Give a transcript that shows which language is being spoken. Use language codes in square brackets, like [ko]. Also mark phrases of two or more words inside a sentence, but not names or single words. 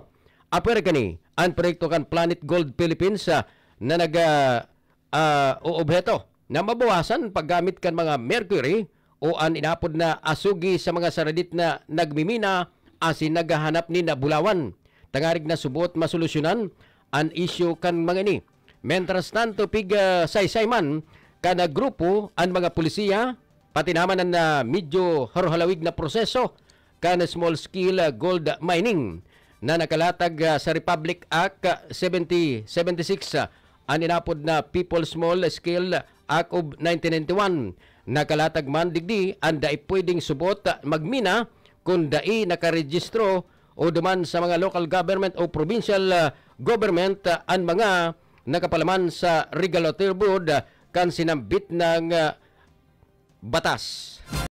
[bik] Aper kani, ang proyekto kan Planet Gold Philippines na nag-uobheto na mabawasan paggamit kan mga mercury o ang inapod na asugi sa mga saradit na nagmimina asin naghahanap ni nabulawan. Tangarig na subot masolusyonan ang issue kan mga ini. Mentras tanto pig saysay man kana grupo ang mga pulisiya pati naman ang medyo haruhalawig na proseso kan [en] small scale gold mining [bik] na nakalatag sa Republic Act 7076 ang inapod na People Small Scale Act of 1991. Nakalatag man digdi ang dai pwedeng subot magmina kung dai nakarehistro o duman sa mga [en] local government [bik] o [en] provincial government [bik] ang mga nakapalaman sa [en] regulatory board [bik] kan sinambit ng batas.